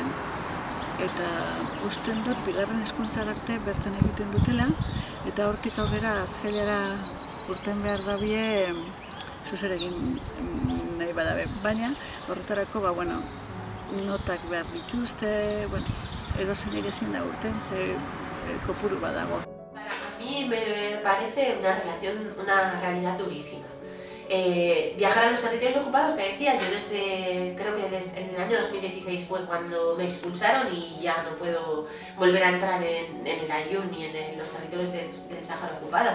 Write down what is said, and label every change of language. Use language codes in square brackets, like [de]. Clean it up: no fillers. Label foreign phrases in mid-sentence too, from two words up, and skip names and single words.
[eu] Eta usten dut, bigarren hezkuntzara arte bertan egiten dutela, eta hortik aurrera argeliara urten behar dabie zuzer egin nahi badabe. Baina, horretarako, notak behar dituzte, edo zen ere ezin da urten, kopuru badago. [es] A mí me parece una realidad durísima. Viajar a los territorios ocupados, te decía, yo creo que desde el año 2016 fue cuando me expulsaron y ya no puedo volver a entrar en el Aaiún ni en los territorios del Sáhara ocupado.